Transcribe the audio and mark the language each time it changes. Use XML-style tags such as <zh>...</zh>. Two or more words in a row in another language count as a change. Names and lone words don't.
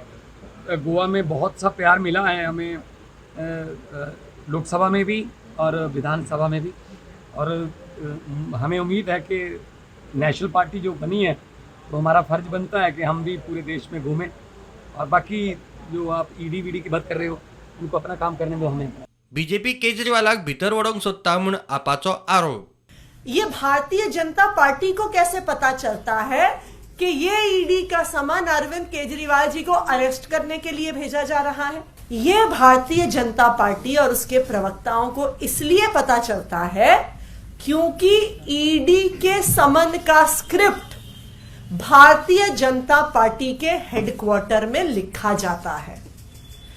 <hi>गोवा में बहुत सा प्यार मिला है हमें, लोकसभा में भी और विधानसभा में भी, और हमें उम्मीद है कि</hi> <en>national party</en> <hi>जो बनी है तो हमारा फ़र्ज बनता है कि हम भी पूरे देश में घूमें। और बाकी जो आप ईडी वीडी की बात कर रहे हो, उनको अपना काम करने दो हमें।</hi> <kok>बीजेपी केजरीवालाक भितर वडोवंक सोदता म्हूण आपाचो आरोप।</kok> <hi>ये भारतीय जनता पार्टी को कैसे पता चलता है कि ये ईडी का सामान अरविंद केजरीवाल जी को अरेस्ट करने के लिए भेजा जा रहा है? ये भारतीय जनता पार्टी और उसके प्रवक्ताओं को इसलिए पता चलता है क्योंकि ईडी के समन का स्क्रिप्ट भारतीय जनता पार्टी के हेडक्वार्टर में लिखा जाता है।</hi>